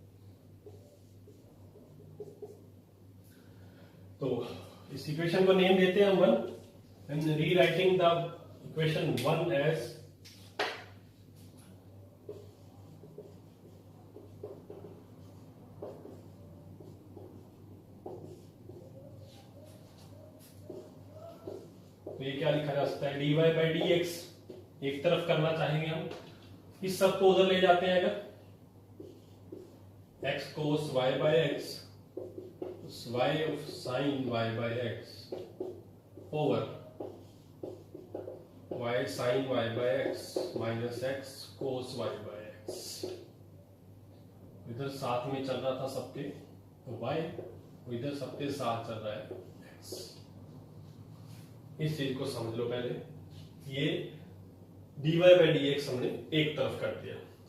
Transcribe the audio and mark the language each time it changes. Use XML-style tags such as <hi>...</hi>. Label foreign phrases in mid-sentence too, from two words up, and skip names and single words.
<hi>तो इस इक्वेशन को नेम देते हैं हम 1</hi> <en>and rewriting the equation 1 as</en> <hi>तो ये क्या लिखा जा सकता है,</hi> <en>dy by dx</en> <hi>एक तरफ करना चाहेंगे हम, इस सब को उधर ले जाते हैं.</hi> <en>अगर x cos y by x y of sin y by x over y sin y by x minus x cos y by x.</en> <hi>इधर साथ में चल रहा था सबके तो y, इधर सबके साथ चल रहा है x. इस चीज को समझ लो पहले. ये</hi> <en>dy by dx</en> <hi>हमने एक तरफ कर दिया.</hi>